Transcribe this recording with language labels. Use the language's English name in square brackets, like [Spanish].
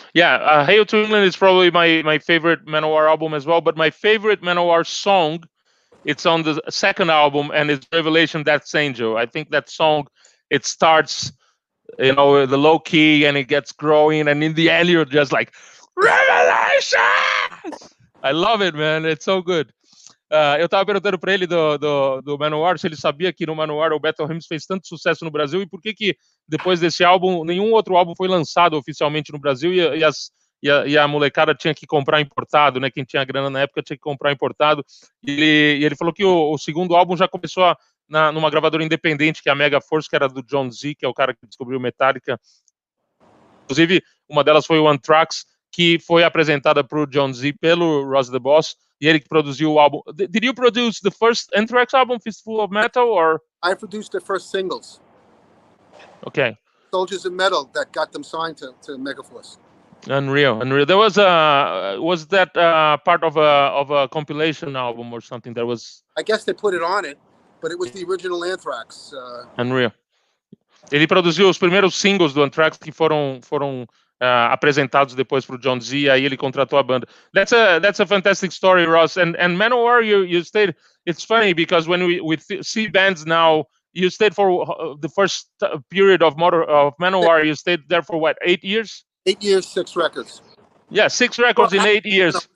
[English] Yeah, Hail to England is probably my favorite Manowar album as well. But my favorite Manowar song, it's on the second album, and it's Revelation That's Angel. I think that song, it starts, the low key, and it gets growing, and in the end, you're just like, Revelations! I love it, man. It's so good. [Portuguese] Eu tava perguntando para ele do Manowar se ele sabia que no Manowar o Battle Hymns fez tanto sucesso no Brasil e por que depois desse álbum nenhum outro álbum foi lançado oficialmente no Brasil e a molecada tinha que comprar importado, né? Quem tinha grana na época tinha que comprar importado. E ele falou que o segundo álbum já começou numa gravadora independente, que é a Mega Force, que era do John Z, que é o cara que descobriu Metallica. Inclusive, uma delas foi o Anthrax, que foi apresentada pro John Z pelo Ross the Boss, e ele que produziu o álbum. [English] Did you produce the first Anthrax album, Fistful of Metal, or? I produced their first singles. Okay. Soldiers of Metal, that got them signed to Megaforce. Unreal. There was that part of a compilation album or something that was? I guess they put it on it, but it was the original Anthrax. Unreal. [Portuguese] Ele produziu os primeiros singles do Anthrax que foram apresentados depois para o John Z, aí ele contratou a banda. [English] That's a fantastic story, Ross. And Manowar, you stayed. It's funny because when we see bands now, you stayed for the first period of Manowar. You stayed there for what, 8 years? 8 years, 6 records. Yeah, 6 records in 8 years.